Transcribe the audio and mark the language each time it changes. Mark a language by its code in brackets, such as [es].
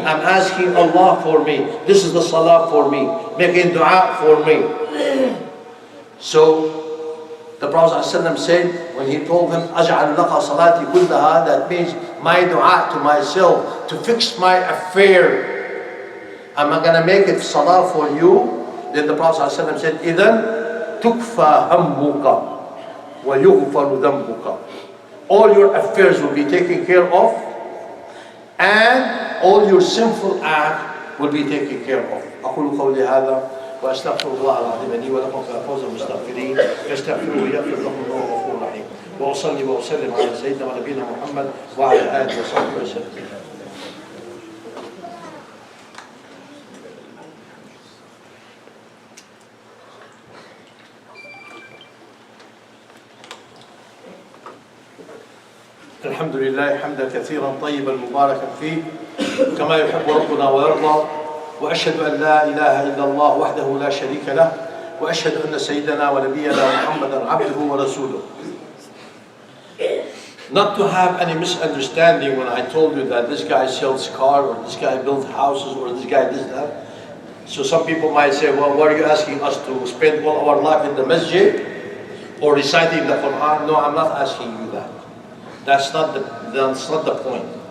[en] I'm asking Allah for me. This is the salah for me, making dua for me. So the Prophet ﷺ said, when he told him, [ar] أَجْعَلُ لَكَ صَلَاتِي كُلَّهَا, [en] that means my dua to myself, to fix my affair. I'm not going to make it salah for you. Then the Prophet ﷺ said, [ar] إِذَنْ تُكْفَى هَمُّكَ وَيُغْفَرُ ذَنْبُكَ. [en] All your affairs will be taken care of, and all your sinful act will be taken care of. [ar] أقول قولي هذا وأستغفر الله العظيم لي ولكم فأفوز المستغفرين فاستغفروه يغفر لكم وهو غفور رحيم. وأصلي وأسلم على سيدنا ونبينا محمد وعلى آله وصحبه وسلم. الحمد لله حمدا كثيرا طيبا مباركا فيه كما يحب ربنا ويرضى وأشهد أن لا إله إلا الله وحده لا شريك له وأشهد أن سيدنا ونبينا محمدا عبده ورسوله. [en] Not to have any misunderstanding when I told you that this guy sells cars or this guy builds houses or this guy does that. So some people might say, well, what are you asking us to spend all our life in the masjid or reciting the Quran? No, I'm not asking you that. That's not the point.